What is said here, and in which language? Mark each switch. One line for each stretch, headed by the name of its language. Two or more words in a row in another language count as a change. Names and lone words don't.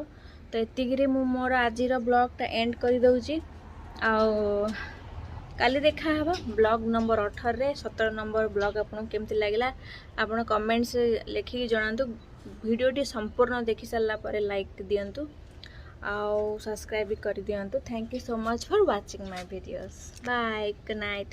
Odia: ତ ଏତିକିରେ ମୁଁ ମୋର ଆଜିର ବ୍ଲଗଟା ଏଣ୍ଡ କରି ଦେଉଛି। ଆଉ କାଲି ଦେଖା ହେବା ବ୍ଲଗ ନମ୍ବର 18 ରେ 17 ନମ୍ବର ବ୍ଲଗ ଆପଣଙ୍କୁ କେମିତି ଲାଗିଲା ଆପଣ କମେଣ୍ଟସ ଲେଖି ଜଣାନ୍ତୁ। ଭିଡିଓଟି ସମ୍ପୂର୍ଣ୍ଣ ଦେଖି ସାରିଲା ପରେ ଲାଇକ ଦିଅନ୍ତୁ ଆଉ ସବସ୍କ୍ରାଇବ ବି କରି ଦିଅନ୍ତୁ।
English: Thank you so much for watching my videos. Bye, good night.